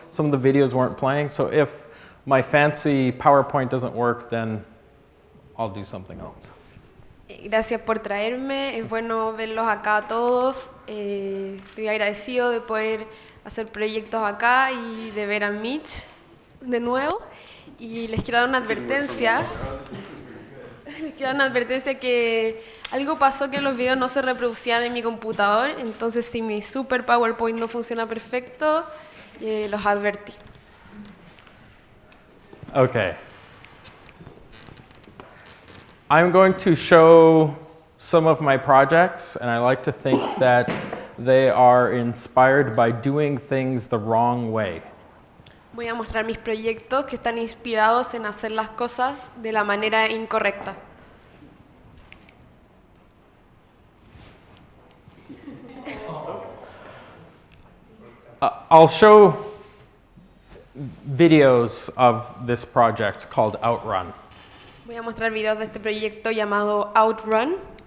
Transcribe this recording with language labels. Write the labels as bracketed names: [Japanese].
[English] Some of the videos weren't playing, so if my fancy PowerPoint doesn't work, then I'll do something else. [Spanish] Gracias por traerme, es bueno verlos acá a todos. Estoy agradecido de poder hacer proyectos acá y de ver a Mitch de nuevo. Y les quiero dar una advertencia. Les quiero dar una advertencia que algo pasó que los videos no se reproducían en mi computador. Entonces, si mi super PowerPoint no funciona perfecto, los advertí. [English] Okay. I'm going to show some of my projects, and I like to think that they are inspired by doing things the wrong way. [Spanish] Voy a mostrar mis proyectos que están inspirados en hacer las cosas de la manera incorrecta. [English] I'll show videos of this project called Outrun. [Spanish] Voy a mostrar videos de este proyecto llamado Outrun.